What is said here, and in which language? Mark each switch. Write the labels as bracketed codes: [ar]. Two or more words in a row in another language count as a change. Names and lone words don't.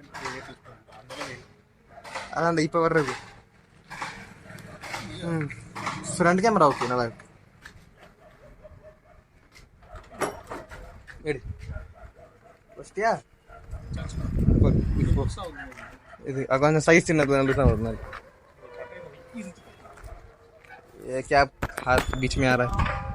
[ta] அதான் அந்த இப்ப வர்றது ஃப்ரண்ட் கேமரா. ஓகே, நல்லா இருக்கு. எடு ஃபஸ்ட்டியா இது கொஞ்சம் சைஸ் சின்னது நல்லது தான் ஒரு நாள். [hi] ये क्या हाथ बीच में आ रहा है?